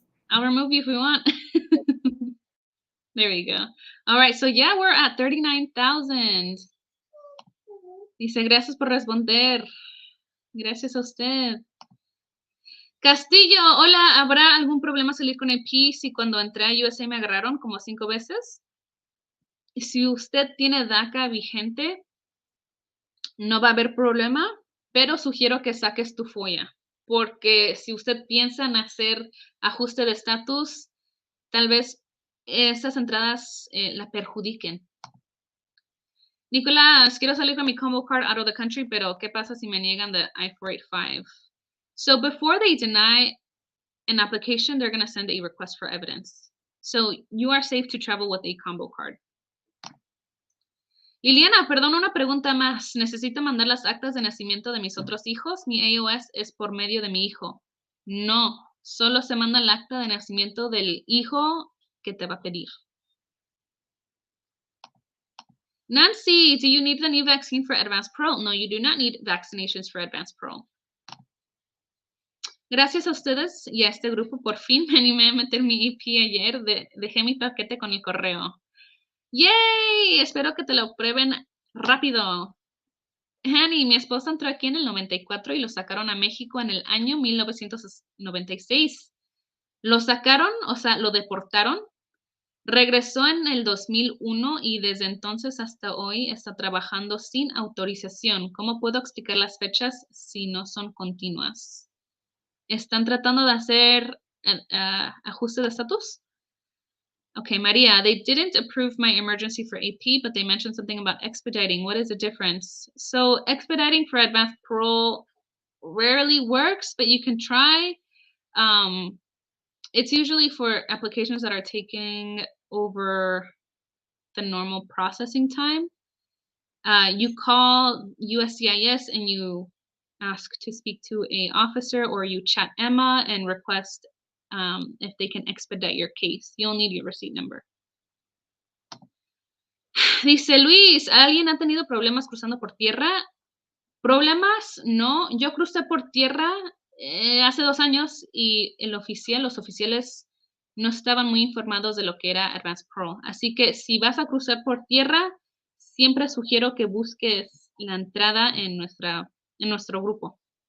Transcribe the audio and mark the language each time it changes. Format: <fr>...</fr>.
<en>I'll remove you if we want. There we go. All right, so yeah, we're at 39,000.</en> <es>Dice, gracias por responder. Gracias a usted. Castillo, hola, ¿habrá algún problema salir con AP si cuando entré a USA me agarraron como 5 veces? Si usted tiene DACA vigente, no va a haber problema, pero sugiero que saques tu FOIA, porque si usted piensa en hacer ajuste de estatus, tal vez esas entradas la perjudiquen. Nicolás, quiero salir con mi combo card</es> <en>out of the country,</en> <es>pero ¿qué pasa si me niegan the I-485?</es> <en>So before they deny an application, they're going to send a request for evidence. So you are safe to travel with a combo card.</en> <es>Liliana, perdón, una pregunta más. ¿Necesito mandar las actas de nacimiento de mis otros hijos? Mi AOS es por medio de mi hijo. No, solo se manda el acta de nacimiento del hijo que te va a pedir.</es> <en>Nancy, do you need the new vaccine for advanced parole? No, you do not need vaccinations for advanced parole.</en> <es>Gracias a ustedes y a este grupo, por fin me animé a meter mi AP ayer. Dejé mi paquete con el correo. ¡Yay! Espero que te lo prueben rápido. Hanny, mi esposa entró aquí en el 94 y lo sacaron a México en el año 1996. Lo sacaron, o sea, lo deportaron. Regresó en el 2001 y desde entonces hasta hoy está trabajando sin autorización. ¿Cómo puedo explicar las fechas si no son continuas? ¿Están tratando de hacer ajuste de estatus?</es> <en>Okay, Maria, they didn't approve my emergency for AP, but they mentioned something about expediting. What is the difference? So expediting for advanced parole rarely works, but you can try. It's usually for applications that are taking over the normal processing time. You call USCIS and you ask to speak to a officer, or you chat Emma and request if they can expedite your case. You'll need your receipt number.</en> <es>Dice Luis, ¿alguien ha tenido problemas cruzando por tierra? Problemas, no. Yo crucé por tierra hace 2 años y los oficiales no estaban muy informados de lo que era Advanced Parole. Así que si vas a cruzar por tierra, siempre sugiero que busques la entrada en nuestro grupo.</es>